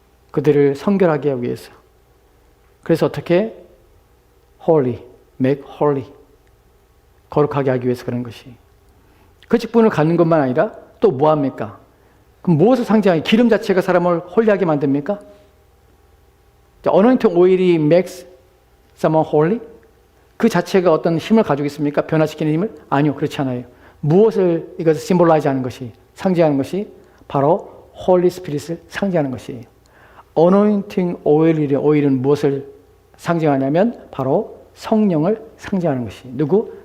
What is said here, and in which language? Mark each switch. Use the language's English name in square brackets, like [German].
[Korean] 그들을 성결하게 하기 위해서. 그래서 어떻게? holy, [English] make holy, [Korean] 거룩하게 하기 위해서 그런 것이. 그 직분을 갖는 것만 아니라 또 뭐합니까? 그럼 무엇을 상징하게? 기름 자체가 사람을 홀리하게 만듭니까? [English] anointing oil이 makes someone holy? [Korean] 그 자체가 어떤 힘을 가지고 있습니까? 변화시키는 힘을? 아니요, 그렇지 않아요. 무엇을 이것을 심볼라이즈 하는 것이, 상징하는 것이 바로 홀리 스피릿을 상징하는 것이에요. anointing 오일은 무엇을 상징하냐면 바로 성령을 상징하는 것이. 누구?